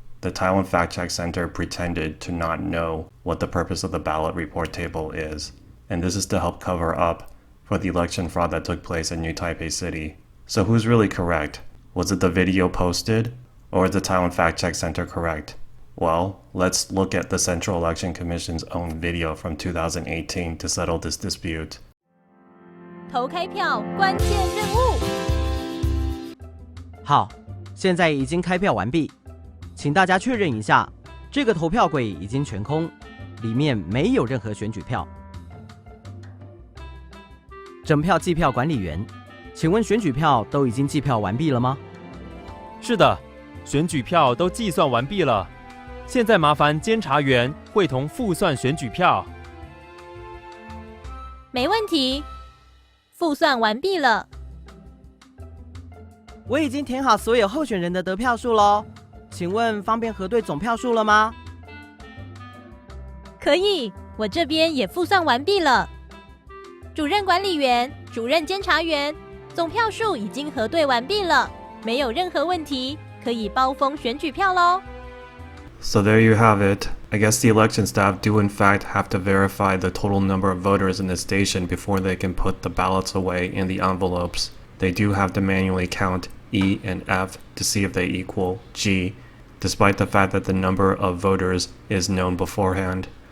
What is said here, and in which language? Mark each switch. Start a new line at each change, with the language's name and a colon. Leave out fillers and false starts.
English: The Taiwan Fact Check Center pretended to not know what the purpose of the ballot report table is, and this is to help cover up for the election fraud that took place in New Taipei City. So who's really correct? Was it the video posted, or is the Taiwan Fact Check Center correct? Well, let's look at the Central Election Commission's own video from 2018 to settle this dispute.
Chinese: 投开票关键任务。好，现在已经开票完毕，请大家确认一下，这个投票柜已经全空，里面没有任何选举票。整票计票管理员，请问选举票都已经计票完毕了吗？是的，选举票都计算完毕了。现在麻烦监察员会同复算选举票。没问题，复算完毕了。我已经填好所有候选人的得票数喽，请问方便核对总票数了吗？可以，我这边也复算完毕了。主任管理员、主任监察员，总票数已经核对完毕了，没有任何问题，可以包封选举票喽。
English: So there you have it. I guess the election staff do in fact have to verify the total number of voters in the station before they can put the ballots away in the envelopes. They do have to manually count E and F to see if they equal G, despite the fact that the number of voters is known beforehand.